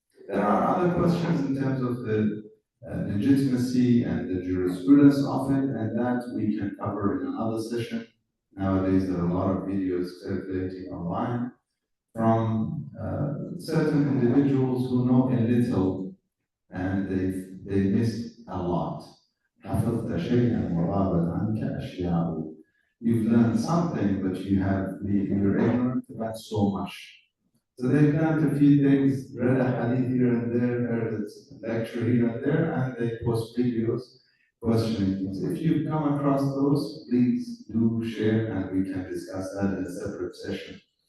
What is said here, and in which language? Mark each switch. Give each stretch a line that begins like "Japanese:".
English: There are other questions in terms of the legitimacy and the jurisprudence of it, and that we can cover in another session. Nowadays, there are a lot of videos circulating online from certain individuals who know a little and they missed a lot.
Arabic: حفظت شيئا وغابت عنك أشياء.
English: You've learned something, but you're ignorant about so much. So they've learned a few things, read a hadith here and there, heard a lecture here and there, and they post videos questioning things. If you've come across those, please do share and we can discuss that in a separate session.